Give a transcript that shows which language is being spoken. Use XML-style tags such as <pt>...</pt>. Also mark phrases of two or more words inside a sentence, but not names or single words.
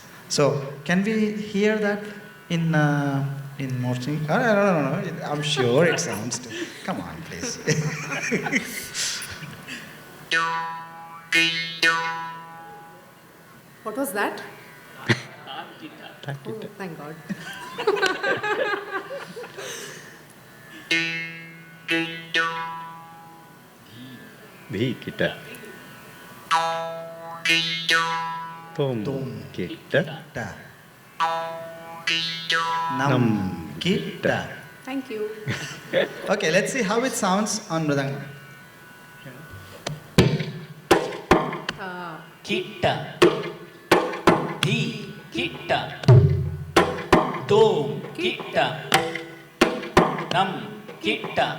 <en>So, can we hear that in Morsing? I don't know. I'm sure it sounds. Come on, please. What was that? Oh, thank God. Dhi kita. Tum kita. Ta. Nam kita. Thank you. Okay, let's see how it sounds on Mridangam. Kitta, Dhi, Kitta, Dom, Kitta, Nam, Kitta.</en>